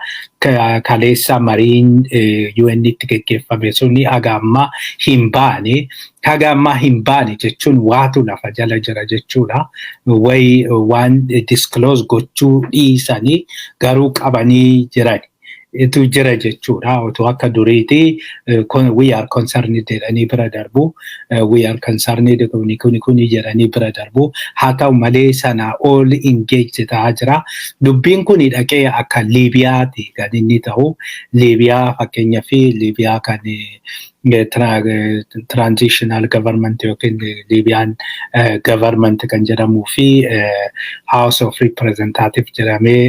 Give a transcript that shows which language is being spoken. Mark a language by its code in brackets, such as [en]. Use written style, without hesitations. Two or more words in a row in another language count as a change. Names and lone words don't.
[om] Kaleessa mariin UN'tti geggeeffame suni haga ammaa hin baane. Haga ammaa hin baane jechuun waatu lafa jala jira jechuudha. Waan disclose gochuu dhiisanii garuu qabanii jiran. Itu jira jechuudha. Otoo akka duriitii [en] we are concerned [om] jedhanii bira darbu. [en] We are concerned [om] kuni jedhanii bira darbu. Haa ta'u malee sana [en] all engage [om] ta'aa jira. Dubbiin kun dhaqee akka Liibiyaati kan inni ta'u. Liibiyaa fakkeenyaaf Liibiyaa kan [en] transitional government [om] yookiin Liibiyaan government kan jedhamuu fi House of Representative jedhamee